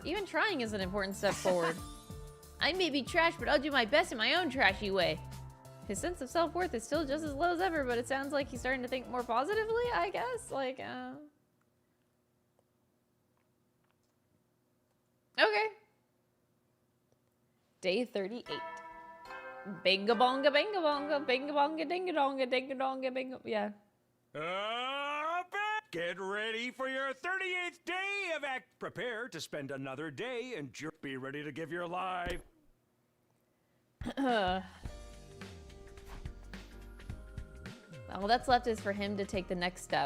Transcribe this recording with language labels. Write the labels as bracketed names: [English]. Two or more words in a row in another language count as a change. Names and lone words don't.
[English] Even trying is an important step forward. I may be trash, but I'll do my best in my own trashy way. His sense of self-worth is still just as low as ever, but it sounds like he's starting to think more positively, I guess. Like, okay. Day 38. Binga bonga, binga bonga, binga bonga, dinga donga, dinga donga, binga. Yeah. Get ready for your 38th day of act. Prepare to spend another day and just be ready to give your life. All that's left is for him to take the next step.